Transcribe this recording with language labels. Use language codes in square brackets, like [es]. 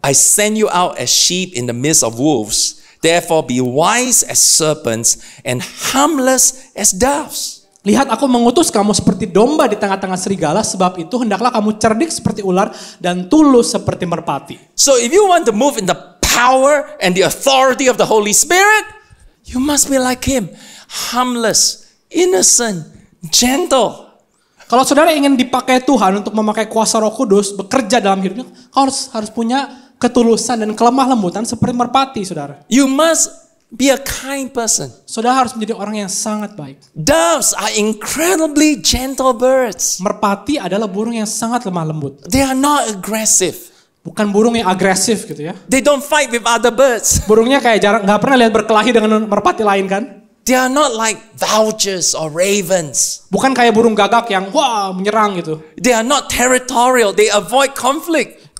[en] I send you out as sheep in the midst of wolves. Therefore be wise as serpents and harmless as doves. [id] lihat aku mengutus kamu seperti domba di tengah-tengah serigala, sebab itu hendaklah kamu cerdik seperti ular dan tulus seperti merpati. [en] So if you want to move in the power and the authority of the Holy Spirit, you must be like Him. Harmless, innocent, gentle. [id] Kalau saudara ingin dipakai Tuhan untuk memakai kuasa Roh Kudus bekerja dalam hidupnya, kau harus punya ketulusan dan kelemah lembutan seperti merpati, saudara. [en] You must be a kind person. [id] Saudara harus menjadi orang yang sangat baik. [en] Doves are incredibly gentle birds. [id] Merpati adalah burung yang sangat lemah lembut. [en] They are not aggressive. [id] Bukan burung yang agresif gitu ya. [en] They don't fight with other birds. [id] Burungnya kayak nggak pernah lihat berkelahi dengan merpati lain kan? [en] They are not like vultures or ravens. [id] Bukan kayak burung gagak yang wah menyerang gitu. [en] They are not territorial. They avoid conflict.